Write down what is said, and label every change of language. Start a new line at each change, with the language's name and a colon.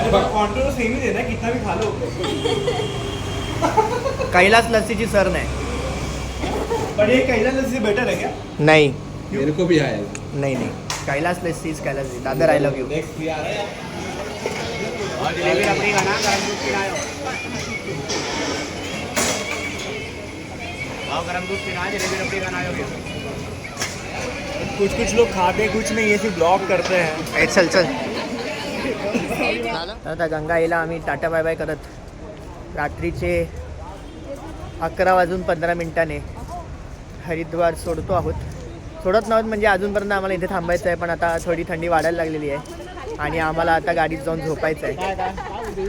Hindi: अरे control same ही देना कितना भी खा लो।
Marathi: कैलास लस्सीची सर नाही
Hindi: पर ये कैला लस्सी बेटर है क्या?
Marathi: नाही
Hindi: मेरे को भी आया
Marathi: नाही नाही Kailas lassi is Kailas Dadar
English: I love you
Hindi: कुछ कुछ लोग खाते कुछ नहीं, ये सिर्फ ब्लॉग करते हैं।
Marathi: चल चल आता गंगाईला आम्ही टाटा बाय बाय करत रात्रीचे 11:15 हरिद्वार सोडतो आहोत. सोडत नव्हत म्हणजे अजूनपर्यंत आम्हाला इथे थांबायचं आहे, पण आता थोडी थंडी वाढायला लागलेली आहे आणि आम्हाला आता गाडीत जाऊन झोपायचं आहे.